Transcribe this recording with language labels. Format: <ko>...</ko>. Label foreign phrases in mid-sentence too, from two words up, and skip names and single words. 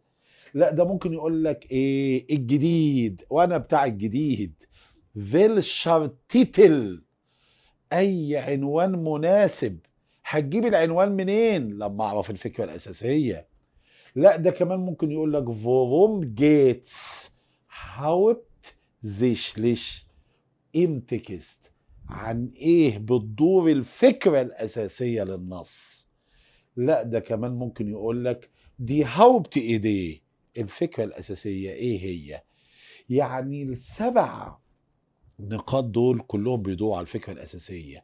<ar>لا، ده ممكن يقول لك ايه الجديد، وانا بتاع الجديد.</ar> <de>welcher Titel,</de> <ar>اي عنوان مناسب. هتجيب العنوان منين؟ لما اعرف الفكره الاساسيه. لا، ده كمان ممكن يقول لك</ar> <de>worum geht's hauptsächlich im Text،</de> <ar>عن ايه بتدور الفكرة الأساسية للنص. لا ده كمان ممكن يقول لك</ar> <de>die Hauptidee,</de> <ar>الفكرة الأساسية ايه هي. يعني ال7 نقاط دول كلهم بيدوروا على الفكرة الأساسية.</ar>